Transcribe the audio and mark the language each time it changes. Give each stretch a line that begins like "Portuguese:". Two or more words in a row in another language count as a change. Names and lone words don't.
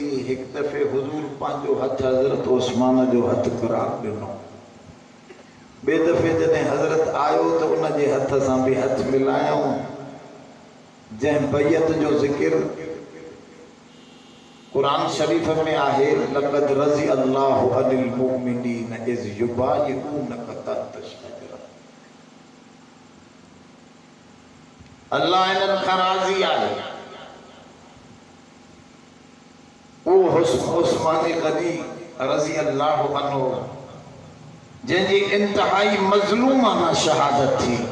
Sindhi: हिकु दफ़े हुज़ूर पंहिंजो हथु हज़रत उस्मान जो हथु क़रार ॾिनो, ॿिए दफ़े जॾहिं हज़रत आयो त उन जे हथ सां बि हथु मिलायूं। जंहिं बैयत जो ज़िक्र कुरान शरीफ में आहे,
Arabic: لقد رضي الله عن المؤمنين إذ يبايعونك تحت الشجرة,
Sindhi: अल्लाह इन्हनि खां राज़ी आहे। उहो उस्मान गनी
Arabic: رضي الله عنه
Sindhi: जंहिंजी इंतहाई मज़लूमाना शहादत थी।